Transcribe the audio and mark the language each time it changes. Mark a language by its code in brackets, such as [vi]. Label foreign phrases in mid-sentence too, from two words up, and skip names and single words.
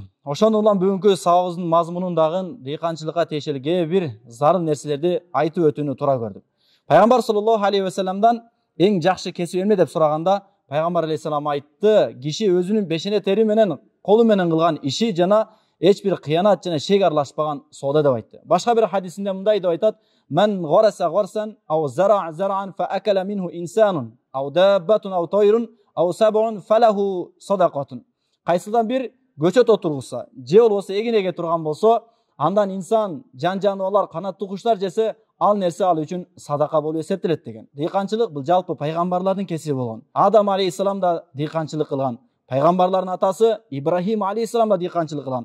[ky] Ошондон улам бүгүнкү сабагыбыздын мазмунундагы дыйканчылыкка тиешелүү кээ бир зарыл нерселерди айтып өтүүнү туура көрдүк. Пайгамбар [ar] صلى الله عليه وسلم [ky] эң жакшы кесип эмне деп сураганда, Пайгамбар алейхиссалам айтты: киши өзүнүн бешене тери менен, колу менен кылган иши жана эч бир кыянат жана шек аралашпаган соода деп айтты. Башка бир хадисинде мындай деп айтат: [ar] "من غرس غرسا أو زرع زرعا فأكل منه إنسان أو دابة أو طير أو سبع فله صدقة." [ky] Кайсыдан бир көчөт отургузса, же болбосо эгин турган болсо, андан инсан, жан жаныбарлар, канаттуу куштар жесе, ал нерсе ал үчүн садака болуп эсептелет деген. Дыйканчылык бул жалпы пайгамбарлардын кесиби болгон. Адам алейхиссалам да дыйканчылык кылган. Пайгамбарлардын атасы Ибрахим алейхиссалам да дыйканчылык кылган.